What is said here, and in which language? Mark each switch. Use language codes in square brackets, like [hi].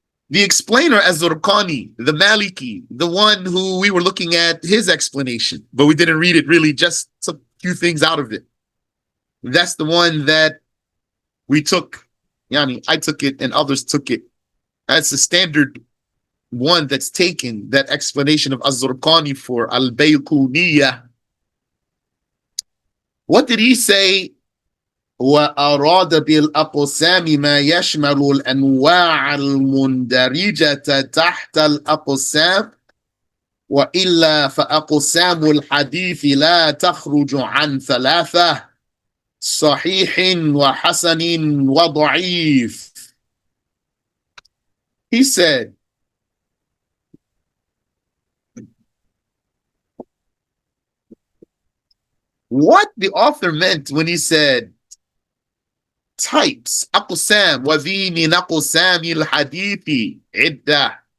[en] The explainer Az-Zurqani, the Maliki, the one who we were looking at his explanation, but we didn't read it really, just a few things out of it. That's the one that we took. Yani, I took it and others took it. That's the standard one that's taken, that explanation of Az-Zurqani for Al-Bayquniyah. What did he say? [ar] وأراد بالأقسام ما يشمل الأنواع المندرجة تحت الأقسام وإلا فأقسام الحديث لا تخرج عن ثلاثة صحيح وحسن وضعيف. [en] He said, what the author meant when he said types, [ar] أقسام وذي من أقسام الحديث عدة.